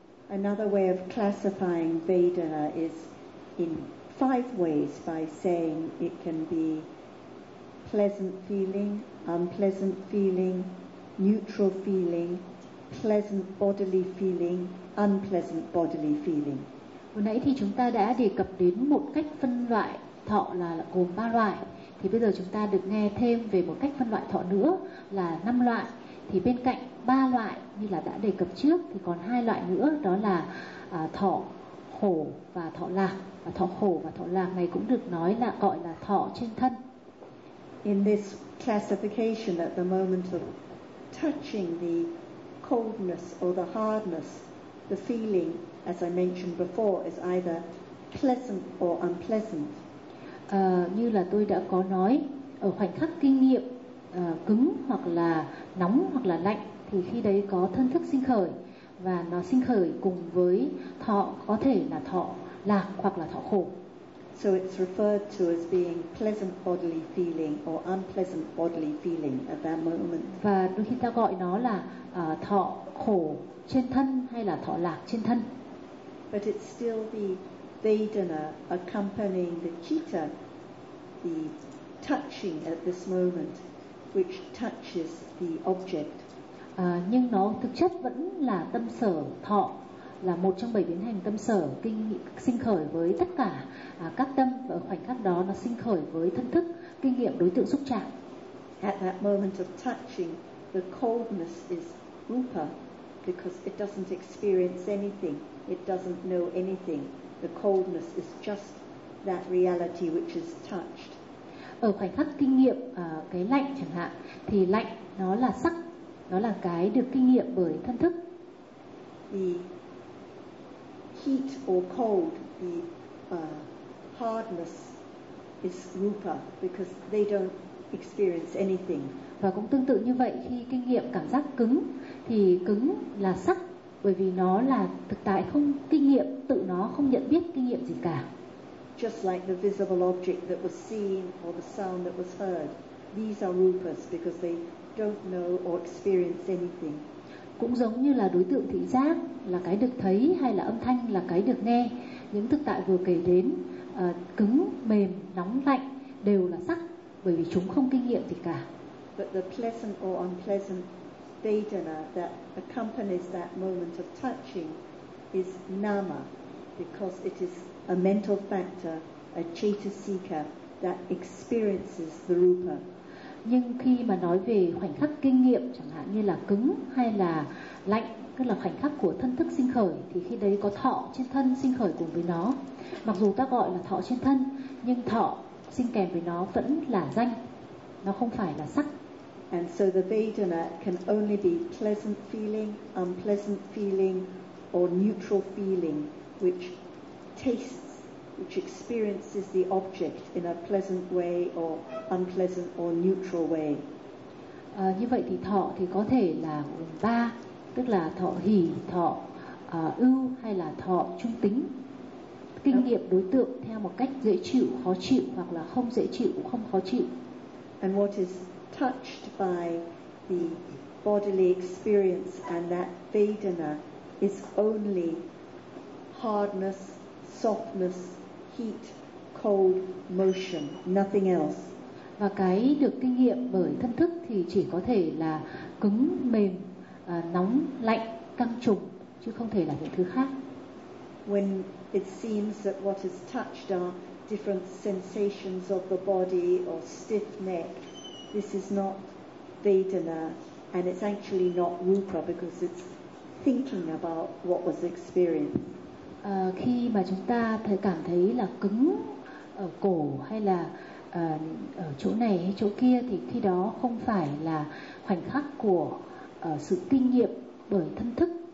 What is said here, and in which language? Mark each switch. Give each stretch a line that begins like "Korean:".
English: Another way of classifying Vedana is in five ways by saying it can be pleasant feeling, unpleasant feeling, neutral feeling, pleasant bodily feeling, unpleasant bodily feeling.
Vietnamese: Vừa nãy thì chúng ta đã đề cập đến một cách phân loại thọ là gồm ba loại. Thì bây giờ chúng ta được nghe thêm về một cách phân loại thọ nữa là năm loại. Thì bên cạnh ba loại như là đã đề cập trước thì còn hai loại nữa, đó là thọ khổ và thọ lạc. Và thọ khổ và thọ lạc này cũng được nói là gọi là thọ trên thân.
English: In this classification, at the moment of touching the coldness or the hardness, the feeling, as I mentioned before, is either pleasant or unpleasant.
Vietnamese: Như là tôi đã có nói, ở khoảnh khắc kinh nghiệm cứng hoặc là nóng hoặc là lạnh, thì khi đấy có thân thức sinh khởi và nó sinh khởi cùng với thọ, có thể là thọ lạc hoặc là thọ khổ.
English: So it's referred to as being pleasant bodily feeling or unpleasant bodily feeling at that moment.
Vietnamese: Và đôi khi ta gọi nó là thọ khổ trên thân hay là thọ lạc trên thân.
English: But it's still the Vedana accompanying the citta, the touching at this moment, which touches the object.
Vietnamese: Nhưng nó thực chất vẫn là tâm sở thọ, là một trong bảy biến hành tâm sở kinh sinh khởi với tất cả các tâm, và ở khoảnh khắc đó nó sinh khởi với thân thức kinh nghiệm đối tượng xúc chạm.
English: At that moment of touching, the coldness is rupa, because it doesn't experience anything, it doesn't know anything. The coldness is just that reality which is touched.
Vietnamese: Ở khoảnh khắc kinh nghiệm cái lạnh chẳng hạn, thì lạnh nó là sắc, nó là cái được kinh nghiệm bởi thân thức.
English: The heat or cold, the hardness is rupa, because they don't experience anything.
Vietnamese: Và cũng tương tự như vậy, khi kinh nghiệm cảm giác cứng thì cứng là sắc, bởi vì nó là thực tại không kinh nghiệm, tự nó không nhận biết kinh nghiệm gì cả.
English: Just like the visible object that was seen or the sound that was heard, these are rupas because they don't know or experience anything.
Vietnamese: Cũng giống như là đối tượng thị giác là cái được thấy, hay là âm thanh là cái được nghe. Những thực tại vừa kể đến, cứng, mềm, nóng, lạnh đều là sắc, bởi vì chúng không kinh nghiệm gì cả.
English: But the pleasant or unpleasant vedana that accompanies that moment of touching is nama, because it is a mental factor, a chetasika that experiences the rupa.
Vietnamese: Nhưng khi mà nói về khoảnh khắc kinh nghiệm chẳng hạn như là cứng hay là lạnh, tức là khoảnh khắc của thân thức sinh khởi, thì khi đấy có thọ trên thân sinh khởi cùng với nó. Mặc dù ta gọi là thọ trên thân, nhưng thọ sinh kèm với nó vẫn là danh, nó không phải là sắc.
English: And so the Vedana can only be pleasant feeling, unpleasant feeling, or neutral feeling, which tastes, which experiences the object in a pleasant way, or unpleasant or neutral way.
Vietnamese: Như vậy thì thọ thì có thể là gồm ba, tức là thọ hỷ, thọ ưu, hay là thọ trung tính. Kinh nghiệm đối tượng theo một cách dễ chịu, khó chịu, hoặc là không dễ chịu, không khó chịu.
English: And what is touched by the bodily experience and that Vedana is only hardness, softness, heat, cold, motion, nothing else.
Vietnamese: Và cái được kinh nghiệm bởi thân thức thì chỉ có thể là cứng, mềm, nóng, lạnh, căng trùng, chứ không thể là những thứ khác.
English: When it seems that what is touched are different sensations of the body or stiff neck, this is not Vedana, and it's actually not rupa, because it's thinking about what was experienced.
Vietnamese: Khi mà chúng ta cảm thấy là cứng ở cổ hay là ở chỗ này hay chỗ kia, thì khi đó không phải là khoảnh khắc của sự kinh nghiệm bởi thân thức,